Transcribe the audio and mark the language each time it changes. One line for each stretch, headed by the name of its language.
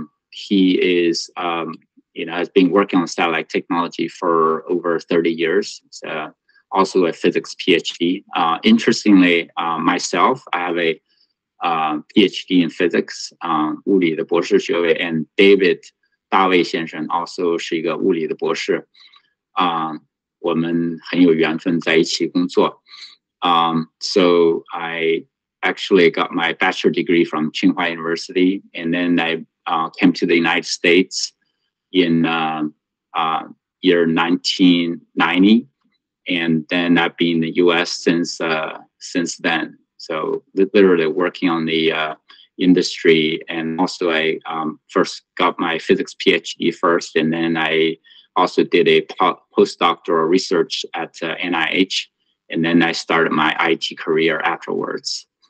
English: He is, has been working on satellite technology for over 30 years. He's also a physics PhD. Interestingly, myself, I have a PhD in physics, 物理的博士学位, and David 大卫先生 also
Chinese: 是一个物理的博士。我们很有缘分在一起工作。
English: So I actually got my bachelor degree from Tsinghua University, and then I came to the United States in year 1990, and then I've been in the U.S. since then. So literally working on the industry, and also I first got my physics PhD first, and then I also did a postdoctoral research at NIH, and then I started my IT career afterwards.